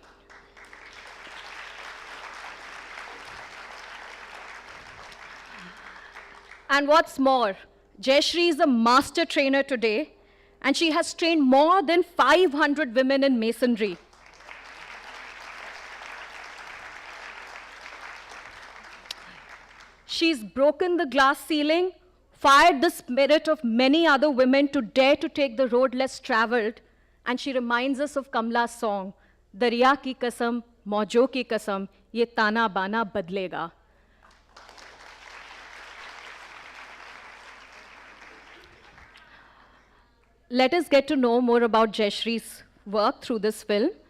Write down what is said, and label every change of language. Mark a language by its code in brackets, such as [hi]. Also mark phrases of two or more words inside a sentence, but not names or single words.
[en] And what's more, Jayashri is a master trainer today, and she has trained more than 500 women in masonry. She's broken the glass ceiling, fired the spirit of many other women to dare to take the road less traveled, and she reminds us of Kamla's song, [hi] दरिया की कसम, मौजों की कसम, ये ताना बाना बदलेगा. [en] Let us get to know more about Jayashri's work through this film.